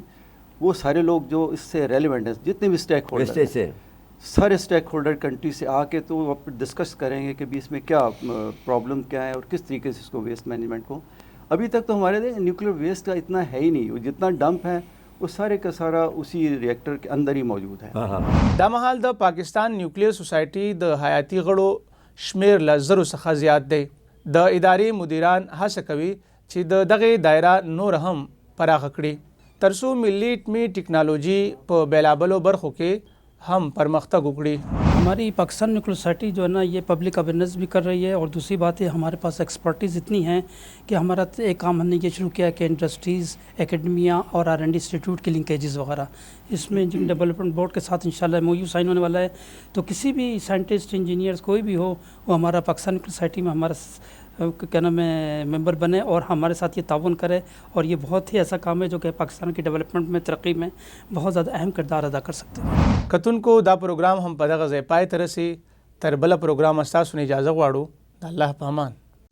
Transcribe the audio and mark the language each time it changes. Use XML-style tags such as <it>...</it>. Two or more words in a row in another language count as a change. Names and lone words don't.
<ur>وہ سارے لوگ جو اس سے ریلیونٹ ہیں جتنے بھی اسٹیک ہولڈر ہیں سارے اسٹیک ہولڈر کنٹری سے آ کے تو وہ ڈسکس کریں گے کہ بھی اس میں کیا پرابلم کیا ہے اور کس طریقے سے اس کو</ur> <en>waste management</en> <ur>کو. ابھی تک تو ہمارے</ur> <en>nuclear waste</en> <ur>کا اتنا ہے ہی نہیں، وہ جتنا ڈمپ ہے وہ سارے کا سارا اسی ریئیکٹر کے اندر ہی موجود ہے.</ur> <ps>دا مهال د پاکستان نیوکلیر سوسایټي د حیاتي غړو شمیر له زرو څخه زیات دی. د ادارې مدیران هڅه کوي چې د دغه دایره نور هم پراخه کړي ترڅو ملي اټمي ټیکنالوژي په بیلابلو برخو کې ہم پرمختگ اکڑی.</ps> <ur>ہماری پاکستان نیوکلیر سوسائٹی جو ہے نا یہ</ur> <en>public awareness</en> <ur>بھی کر رہی ہے. اور دوسری بات ہے ہمارے پاس ایکسپرٹیز اتنی ہیں کہ ہمارا ایک کام ہم نے یہ شروع کیا کہ</ur> <en>industries academia</en> <ur>اور</ur> <en>R&D institute</en> <ur>کی لنکیجز وغیرہ اس میں جن</ur> <en>development board</en> <ur>کے ساتھ انشاءاللہ</ur> <en>MOU sign</en> <ur>ہونے والا ہے. تو کسی بھی</ur> <en>scientist engineers</en> <ur>کوئی بھی ہو وہ ہمارا پاکستان نیوکلیر سوسائٹی میں ہمارا کیا نام ہے ممبر بنے اور ہمارے ساتھ یہ تعاون کرے. اور یہ بہت ہی ایسا کام ہے جو کہ پاکستان کی ڈیولپمنٹ میں ترقی میں بہت زیادہ اہم کردار ادا کر سکتے ہیں.</ur> <ps>کتونکو دا پروګرام هم په دغه ځای پای ته رسي. تر بله پروګرام ستاسو نه اجازه غواړو. د الله په امان.</ps>